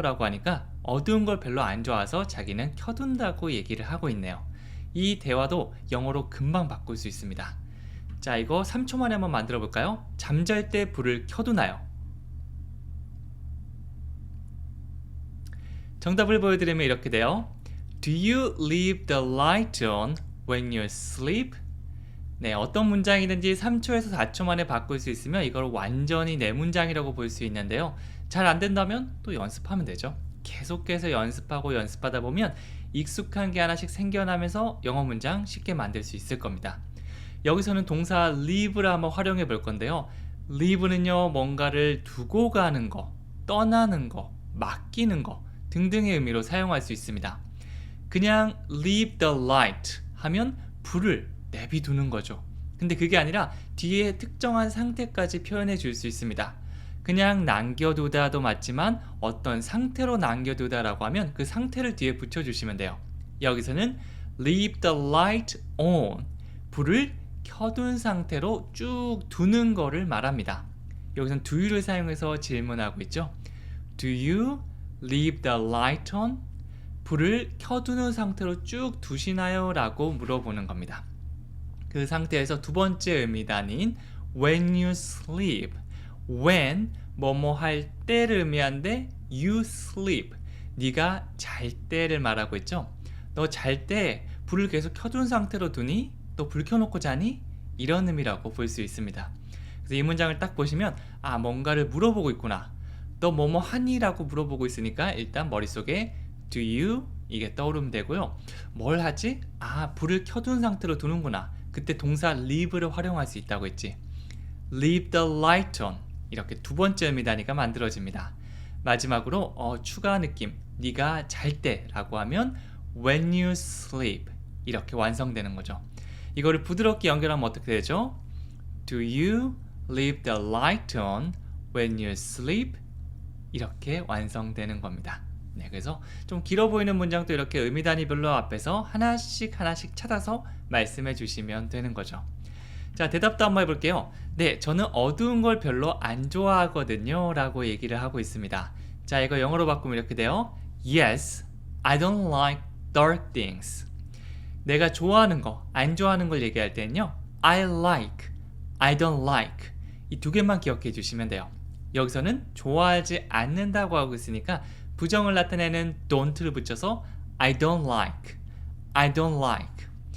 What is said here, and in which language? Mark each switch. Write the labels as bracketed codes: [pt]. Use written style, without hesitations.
[ko] 라고 하니까 어두운 걸 별로 안 좋아서 자기는 켜둔다고 얘기를 하고 있네요. 이 대화도 영어로 금방 바꿀 수 있습니다. 자, 이거 3초 만에 한번 만들어 볼까요? 잠잘 때 불을 켜두나요? 정답을 보여드리면 이렇게 돼요. [en] Do you leave the light on when you sleep? [ko] 네, 어떤 문장이든지 3초에서 4초 만에 바꿀 수 있으면 이걸 완전히 내 문장이라고 볼 수 있는데요. 잘 안 된다면 또 연습하면 되죠. 계속해서 연습하고 연습하다 보면 익숙한 게 하나씩 생겨나면서 영어 문장 쉽게 만들 수 있을 겁니다. 여기서는 동사 leave를 한번 활용해 볼 건데요. leave는요, 뭔가를 두고 가는 거, 떠나는 거, 맡기는 거 등등의 의미로 사용할 수 있습니다. 그냥 [en] leave the light [ko] 하면 불을 내비두는 거죠. 근데 그게 아니라 뒤에 특정한 상태까지 표현해 줄 수 있습니다. 그냥 남겨두다도 맞지만 어떤 상태로 남겨두다라고 하면 그 상태를 뒤에 붙여주시면 돼요. 여기서는 [en] leave the light on, [ko] 불을 켜둔 상태로 쭉 두는 거를 말합니다. 여기서는 [en] do you [ko] 를 사용해서 질문하고 있죠. [en] Do you leave the light on? [ko] 불을 켜두는 상태로 쭉 두시나요? 라고 물어보는 겁니다. 그 상태에서 두 번째 의미단인 [en] when you sleep, [ko] when 뭐뭐 할 때를 의미하는데 [en] you sleep, [ko] 네가 잘 때를 말하고 있죠. 너 잘 때 불을 계속 켜둔 상태로 두니? 또 불 켜놓고 자니? 이런 의미라고 볼 수 있습니다. 그래서 이 문장을 딱 보시면 뭔가를 물어보고 있구나. 너 뭐뭐 하니? 라고 물어보고 있으니까 일단 머릿속에 [en] do you? [ko] 이게 떠오르면 되고요. 뭘 하지? 불을 켜둔 상태로 두는구나. 그때 동사 leave를 활용할 수 있다고 했지. [en] leave the light on, [ko] 이렇게 두 번째 의미다니까 만들어집니다. 마지막으로 추가 느낌, 네가 잘 때라고 하면 [en] when you sleep, [ko] 이렇게 완성되는 거죠. 이거를 부드럽게 연결하면 어떻게 되죠? [en] Do you leave the light on when you sleep? [ko] 이렇게 완성되는 겁니다. 네, 그래서 좀 길어 보이는 문장도 이렇게 의미 단위별로 앞에서 하나씩 찾아서 말씀해 주시면 되는 거죠. 자, 대답도 한번 해볼게요. 네, 저는 어두운 걸 별로 안 좋아하거든요 라고 얘기를 하고 있습니다. 자, 이거 영어로 바꾸면 이렇게 돼요. [en] Yes, I don't like dark things. [ko] 내가 좋아하는 거, 안 좋아하는 걸 얘기할 때는요, [en] I like, I don't like, [ko] 이 두 개만 기억해 주시면 돼요. 여기서는 좋아하지 않는다고 하고 있으니까 부정을 나타내는 don't를 붙여서 [en] I don't like, I don't like.